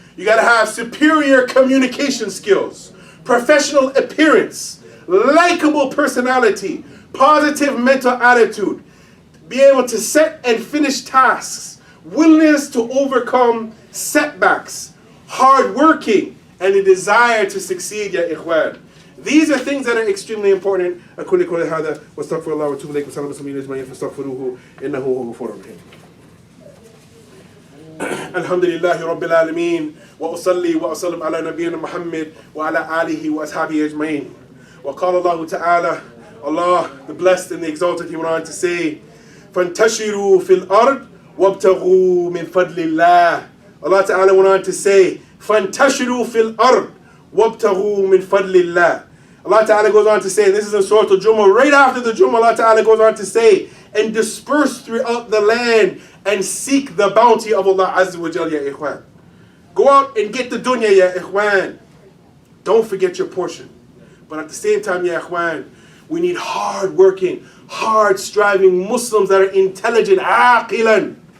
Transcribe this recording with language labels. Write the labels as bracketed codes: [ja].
[en] You got to have superior communication skills, professional appearance, likable personality, positive mental attitude, be able to set and finish tasks, willingness to overcome setbacks, hard working, and a desire to succeed, ya ikhwan. These are things that are extremely important. [ar] أقول قولي هذا واستغفر الله وأتوب إليه وسلام المسلمين أجمعين فاستغفروه إنه هو الغفور الرحيم. الحمد لله رب العالمين وأصلي وأسلم على نبينا محمد وعلى آله وأصحابه أجمعين. وقال الله تعالى, [en] Allah, the blessed and the exalted, he went on to say, [ar] فانتشروا في الأرض وابتغوا من فضل الله. [en] Allah Ta'ala went on to say, [ar] فانتشروا في الأرض وابتغوا من فضل الله. [en] Allah Ta'ala goes on to say, and this is in Surah Al-Jumuah, right after the Jumuah, Allah Ta'ala goes on to say, and disperse throughout the land and seek the bounty of Allah Azza wa Jal, ya ikhwan. Go out and get the dunya, ya ikhwan. Don't forget your portion. But at the same time, ya ikhwan, we need hard-working, hard-striving Muslims that are intelligent, aqilan.